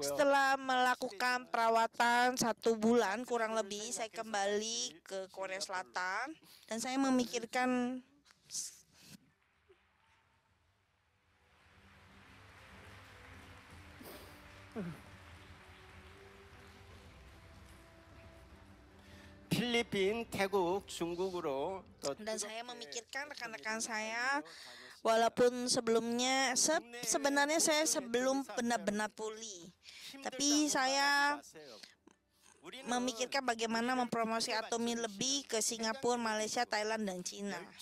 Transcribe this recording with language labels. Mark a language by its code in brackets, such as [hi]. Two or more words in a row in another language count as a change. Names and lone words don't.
[id] Setelah melakukan perawatan 1 bulan kurang lebih, saya kembali ke Korea Selatan dan saya memikirkan [ko] 필리핀, 태국, 중국으로 [id] dan saya memikirkan rekan-rekan saya. Walaupun sebelumnya sebenarnya saya sebelum benar-benar pulih, tapi saya memikirkan bagaimana mempromosi atomi lebih ke Singapura, Malaysia, Thailand, dan Cina.